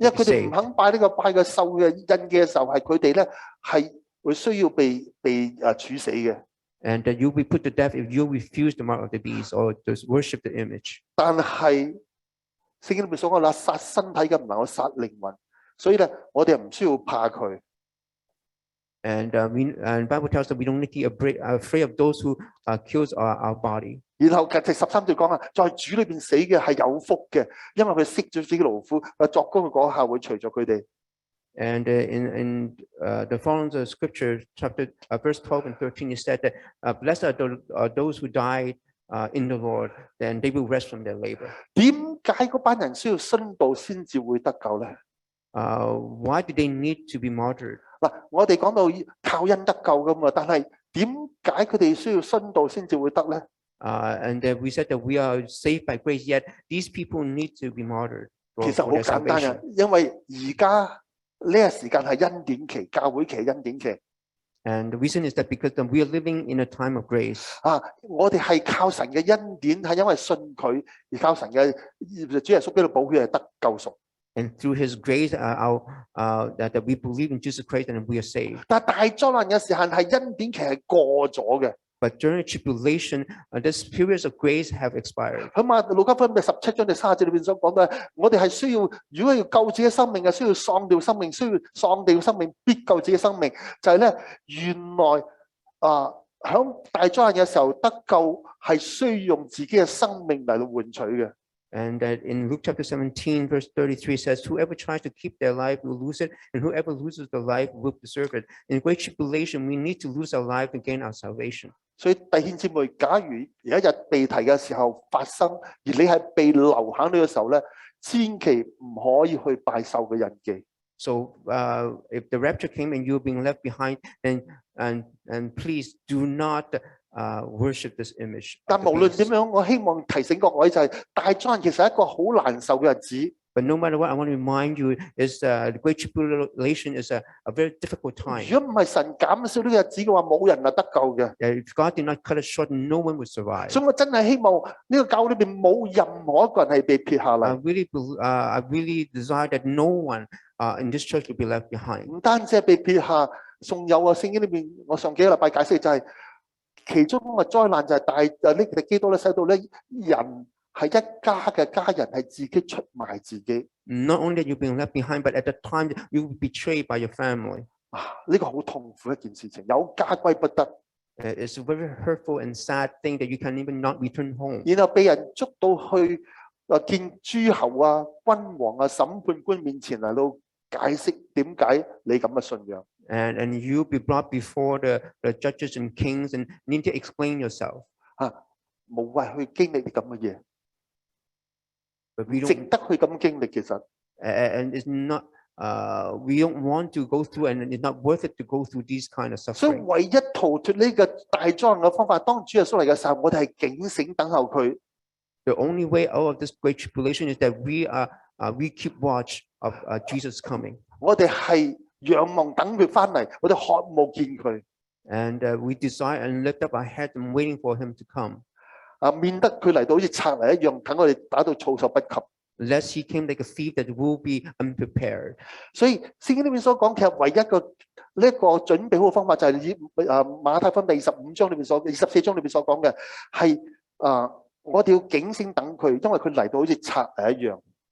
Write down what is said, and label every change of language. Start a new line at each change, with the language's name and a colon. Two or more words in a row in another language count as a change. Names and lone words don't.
Cantonese: 因為
English: to be
Cantonese: 佢哋唔
English: saved.
Cantonese: 肯拜呢個拜嘅獸嘅印嘅時候，係佢哋咧係會需要被處死嘅。
English: And that you will be put to death if you refuse the mark of the beast or to worship the image.
Cantonese: 但係聖經裏面所講啦，殺身體嘅唔能夠殺靈魂，所以咧我哋唔需要怕佢。
English: And Bible tells us we don't need to be afraid of those who kills our body.
Cantonese: 然後第13節講啊，在主裏邊死嘅係有福嘅，因為佢息咗自己勞苦，作工嘅果效會隨着佢哋。
English: And in the following scripture, chapter verse 12 and 13, it said that blessed are those who died in the Lord, then they will rest from their labor.
Cantonese: 點解嗰班人需要殉道先至會得救咧？
English: Why do they need to be martyred?
Cantonese: 嗱，我哋講到靠恩得救噶嘛，但係點解佢哋需要殉道先至會得咧？
English: And we said that we are saved by grace, yet these people need to be martyred
Cantonese: 其
English: for
Cantonese: 實好
English: their
Cantonese: 簡單
English: salvation.
Cantonese: 嘅，因為而家呢個時間係恩典期，教會期恩典期。
English: And the reason is that because we are living in a time of grace.
Cantonese: 我哋係靠神嘅恩典，係因為信佢而靠神嘅主耶穌基督寶血係得救贖。
English: And through His grace, that we believe in Jesus Christ and we are saved.
Cantonese: 但係大災難嘅時限係恩典期係過咗嘅。
English: But during tribulation, this periods of grace have expired.
Cantonese: 喺路加福音第17章第30節裏邊所講嘅，我哋係需要，如果要救自己生命嘅，需要喪掉生命，需要喪掉生命，必救自己生命。就係咧，原來響大災難嘅時候得救係需要用自己嘅生命嚟到換取嘅。
English: And in Luke chapter 17, verse 33 says, whoever tries to keep their life will lose it, and whoever loses their life will preserve it. In great tribulation, we need to lose our life to gain our salvation.
Cantonese: 所以弟兄姊妹，假如有一日被提嘅時候發生，而你係被留喺呢個時候咧，千祈唔可以去拜獸嘅印記。
English: So if the rapture came and you're being left behind, and please do not worship this image.
Cantonese: 但無論點樣，我希望提醒各位就係大災難其實係一個好難受嘅日子。
English: But no matter what, I want to remind you is the Great Tribulation is a very difficult time.
Cantonese: 如果唔係神減少呢個日子嘅話，冇人係得救嘅。
English: If God did not cut it short, no one would survive.
Cantonese: 所以我真係希望呢個教會裏邊冇任何一個人係被撇下嚟。
English: I really desire that no one in this church will be left behind.
Cantonese: 唔單止係被撇下，仲有聖經裏邊，我上幾個禮拜解釋就係其中個災難就係呢個基督咧，使到咧人。係一家嘅家人係自己出賣自己。
English: Not only you being left behind, but at the time you will be betrayed by your family.
Cantonese: 呢個好痛苦一件事情，有家歸不得。
English: It's a very hurtful and sad thing that you can even not return home.
Cantonese: 然後被人捉到去見諸侯啊、君王啊、審判官面前嚟到解釋點解你咁嘅信仰。
English: And you be brought before the judges and kings and need to explain yourself.
Cantonese: 無謂去經歷啲咁嘅嘢。值
English: But
Cantonese: 得去咁經歷，其實
English: and it's not. We don't want to go through, and it's not worth it to go through these kind of
Cantonese: 所以
English: suffering.
Cantonese: 唯一逃脱呢個大災難嘅方法，當主耶穌嚟嘅時候，我哋係警醒等候佢。
English: The only way out of this great tribulation is that we keep watch of Jesus coming.
Cantonese: 我哋係仰望等佢翻嚟，我哋渴慕見佢。
English: And we desire and lift up our heads and waiting for him to come.
Cantonese: 免得佢嚟到好似賊嚟一樣，等我哋打到措手不及。
English: Lest he came like a thief that will be unprepared.
Cantonese: 所以聖經呢邊所講，其實唯一個呢一個準備好嘅方法就係以馬太福音第25章裏邊24章裏邊所講嘅係我哋要警醒等佢，因為佢嚟到好似賊嚟一樣。